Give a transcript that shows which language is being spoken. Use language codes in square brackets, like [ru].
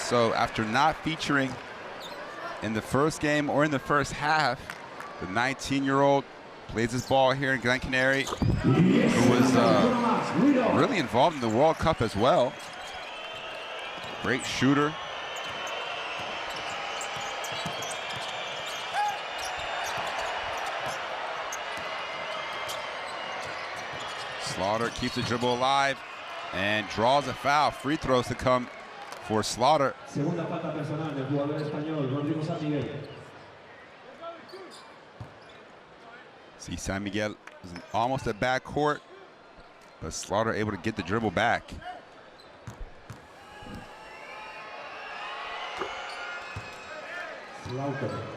[en] So after not featuring in the first game or in the first half, the 19-year-old plays his ball here in Gran Canaria, who was really involved in the World Cup as well. Great shooter. Slaughter keeps the dribble alive and draws a foul. Free throws to come for Slaughter. [es] Segunda falta personal del jugador español, Rodrigo San Miguel. [en] See, San Miguel is almost at backcourt, but Slaughter able to get the dribble back. Slaughter.